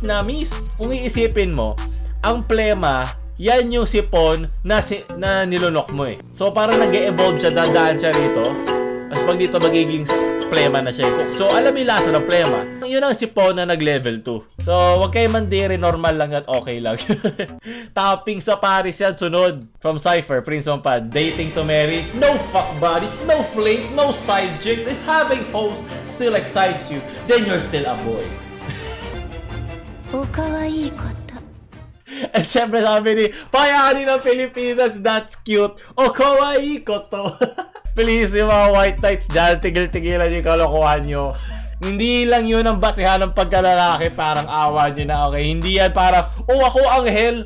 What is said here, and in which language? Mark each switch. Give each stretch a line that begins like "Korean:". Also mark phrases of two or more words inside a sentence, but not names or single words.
Filipino: Kung iisipin mo, ang plema, yan yung sipon na nilunok mo eh. So, parang nag-e-evolve siya, dadaan siya rito. Tapos pag dito magiging plema na siya. So, alam yung lasa ng plema. Yun ang sipon na nag-level 2. So, wag kayo mandiri, normal lang at okay lang. Topping sa Paris yan, sunod.
English: From Cypher, Prince Mompad, dating to marry. No fuck buddies, no flings, no side chicks. If having hoes still excites you, then you're still a boy.
Japanese: おかわいいこと
Filipino: At syempre sabi ni, Payani ng Pilipinas,
English: that's cute.
Filipino: O kawaii ko to. Please, yung mga
English: white types
Filipino: dyan, tigil-tigilan yung kalokohan nyo. Hindi lang yun ang basihan ng pagkalalaki, parang awa nyo na, okay? Hindi yan parang, ako anghel.